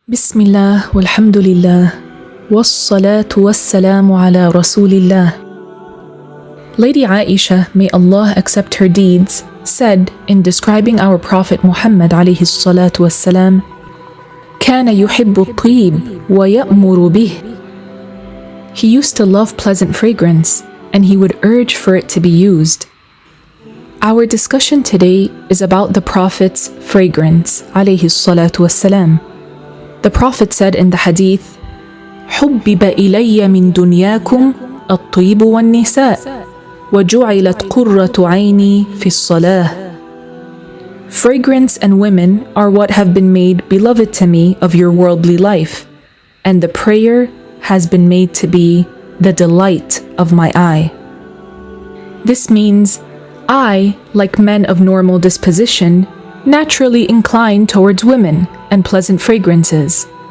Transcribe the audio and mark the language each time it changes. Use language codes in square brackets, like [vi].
[ar] بسم الله والحمد لله والصلاة والسلام على رسول الله. [en] Lady Aisha, may Allah accept her deeds, said in describing our Prophet Muhammad alayhi salatu wassalam, [ar] كان يحب الطيب ويأمر به. [en] He used to love pleasant fragrance and he would urge for it to be used. Our discussion today is about the Prophet's fragrance alayhi salatu wassalam. The Prophet said in the hadith, [ar] حُبِّبَ إِلَيَّ مِن دُنْيَاكُمْ الطِّيبُ وَالنِّسَاءُ وَجُعِلَتْ قُرَّةُ عَيْنِي فِي الصَّلَاةِ. [en] Fragrance and women are what have been made beloved to me of your worldly life, and the prayer has been made to be the delight of my eye. This means I, like men of normal disposition, naturally incline towards women and pleasant fragrances.